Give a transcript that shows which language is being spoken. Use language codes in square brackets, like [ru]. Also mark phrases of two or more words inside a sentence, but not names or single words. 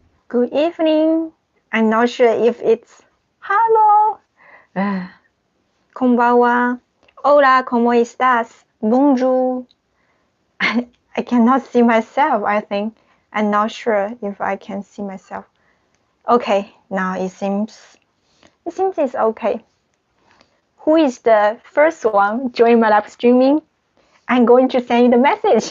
[en] Good evening. I'm not sure if it's hello. [es] こんばんは。Hola, ¿cómo estás? [fr] Bonjour. [en] I cannot see myself, I think. I'm not sure if I can see myself. Okay, now it seems it's okay. Who is the first one join my live streaming? I'm going to send you the message.